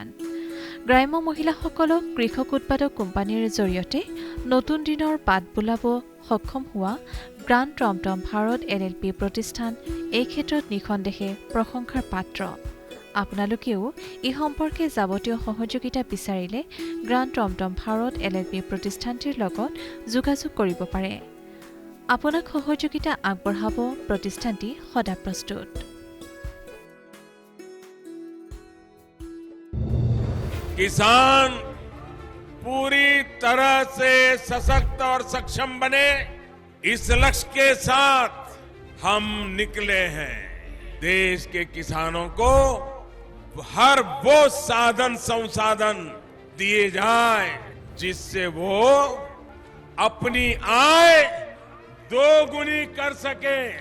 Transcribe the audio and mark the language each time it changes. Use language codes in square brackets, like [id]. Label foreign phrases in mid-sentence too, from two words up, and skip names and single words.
[as] গ্ৰাম্য মহিলাসকলক কৃষক উৎপাদক কোম্পানীৰ জৰিয়তে নতুন দিনৰ বাট বোলাব সক্ষম হোৱা গ্ৰাণ্ড টমটম ভাৰত LLP প্ৰতিষ্ঠান এই ক্ষেত্ৰত নিঃসন্দেহে প্ৰশংসাৰ পাত্ৰ। আপোনালোকেও এই সম্পৰ্কে যাৱতীয় সহযোগিতা বিচাৰিলে গ্ৰাণ্ড টমটম ভাৰত LLP প্ৰতিষ্ঠানটিৰ লগত যোগাযোগ কৰিব পাৰে। আপোনাক সহযোগিতা আগবঢ়াব প্ৰতিষ্ঠানটি সদা প্ৰস্তুত। [hi] किसान पूरी तरह से सशक्त और सक्षम बने, इस लक्ष्य के साथ हम निकले हैं। देश के किसानों को हर वो साधन संसाधन दिए जाए जिससे वो अपनी आय दोगुनी कर सके।